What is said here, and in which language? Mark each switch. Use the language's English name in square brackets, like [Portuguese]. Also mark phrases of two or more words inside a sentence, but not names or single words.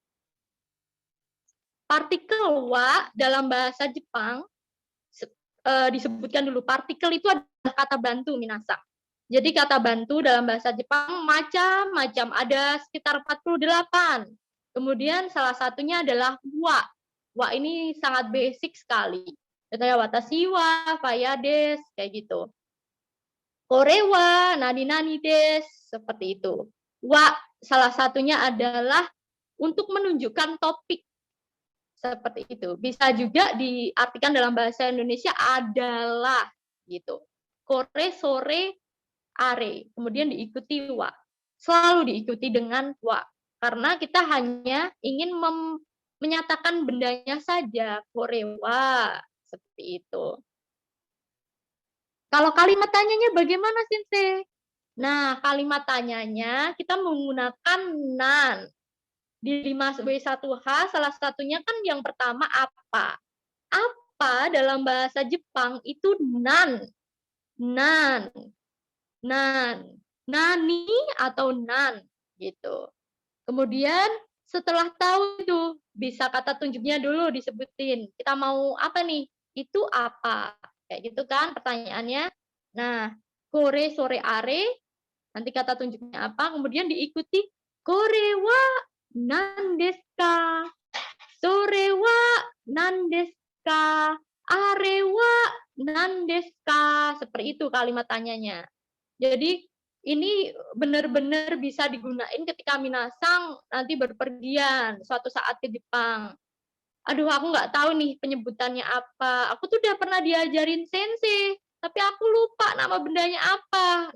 [Indonesian] Partikel wa dalam bahasa Jepang disebutkan dulu. Partikel itu adalah kata bantu, minasang. Jadi kata bantu dalam bahasa Jepang macam-macam, ada sekitar 48. Kemudian salah satunya adalah wa. Wa ini sangat basic sekali. [Japanese] Contohnya 私は、ファヤです, [Indonesian] kayak gitu. [Japanese] これは, なになにです, [Indonesian] seperti itu. Wa salah satunya adalah untuk menunjukkan topik. Seperti itu. Bisa juga diartikan dalam bahasa Indonesia adalah gitu. [Japanese] これ、それ、あれ, [Indonesian] kemudian diikuti wa. Selalu diikuti dengan wa. Karena kita hanya ingin menyatakan bendanya saja, [Japanese] これは, [Indonesian] seperti itu. Kalau kalimat tanyanya bagaimana, Sensei? Nah, kalimat tanyanya kita menggunakan nan. Di 5W1H salah satunya kan yang pertama apa? Apa dalam bahasa Jepang itu nan. [Japanese] なん。なん. [Indonesian] Nani atau nan gitu. Kemudian setelah tahu itu bisa kata tunjuknya dulu disebutin. Kita mau apa nih? Itu apa? Kayak gitu kan pertanyaannya. Nah, [Japanese] これ、それ、あれ, [Indonesian] nanti kata tunjuknya apa, kemudian diikuti [Japanese] これはなんですか? それはなんですか? あれはなんですか? [Indonesian] Seperti itu kalimat tanyanya. Jadi ini benar-benar bisa digunain ketika minasang nanti berpergian suatu saat ke Jepang. Aduh, aku nggak tahu nih penyebutannya apa. Aku tuh udah pernah diajarin sensei, tapi aku lupa nama bendanya apa.